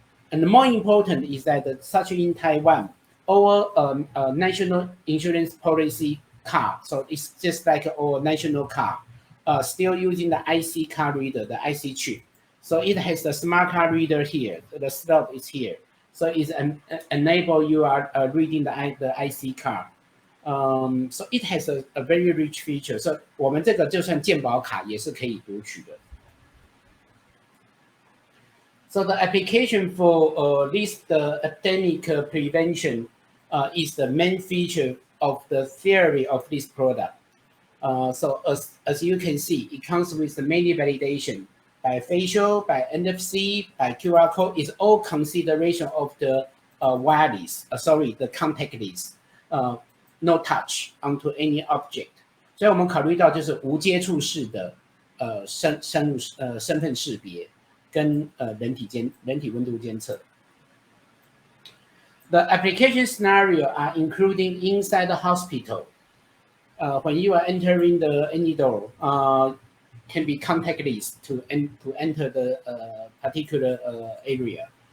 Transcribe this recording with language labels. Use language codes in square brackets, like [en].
[en] ，And more important is that such in Taiwan, our national insurance policy card, so it's just like our national card, still using the IC card reader, the IC chip. So it has the smart card reader here, the slot is here. So it's enable you are reading the IC card. So it has a very rich feature. [zh] So 我们这个就算健保卡也是可以读取的。 [en] So the application for this epidemic prevention is the main feature of the theory of this product. So as you can see, it comes with many validation by facial, by NFC, by QR code. It's all consideration of the wireless, the contactless, no touch onto any object. [zh] 所以我们考虑到就是无接触式的身份识别。跟人体温度监测。 [en] The application scenario are including inside the hospital. When you are entering any door, can be contactless to enter the particular area.